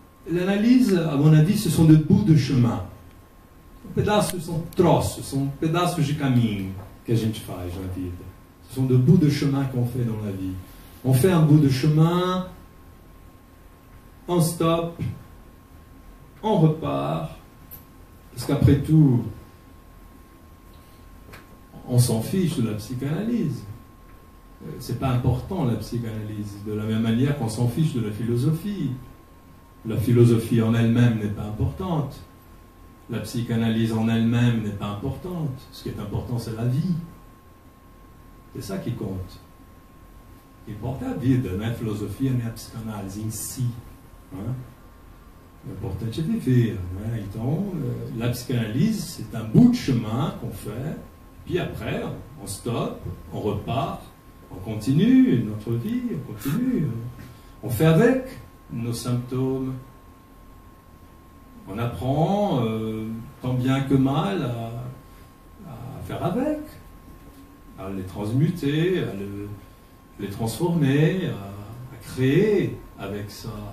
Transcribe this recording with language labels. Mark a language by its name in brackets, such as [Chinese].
[French] l'analyse, à mon avis, ce sont des bouts de chemin. [Portuguese] Pedaços são troços, são pedaços de caminho que a gente faz na vida. [French] Ce sont des bouts de chemin qu'on fait dans la vie. On fait un bout de chemin, on stoppe, on repart, parce qu'après tout, on s'en fiche de la psychanalyse. C'est pas important la psychanalyse, de la même manière qu'on s'en fiche de la philosophie. La philosophie en elle-même n'est pas importante. La psychanalyse en elle-même n'est pas importante. Ce qui est important, c'est la vie. C'est ça qui compte. [Portuguese] O que importa é a vida, não é a filosofia nem a psicanálise em si. O importante é viver. [French] Então, la psychanalyse, c'est un bout de chemin qu'on fait, puis après, on stoppe, on repart, on continue notre vie, on continue. On fait avec nos symptômes. On apprend, tant bien que mal, à faire avec, à les transmuter, à les transformer, à créer avec ça.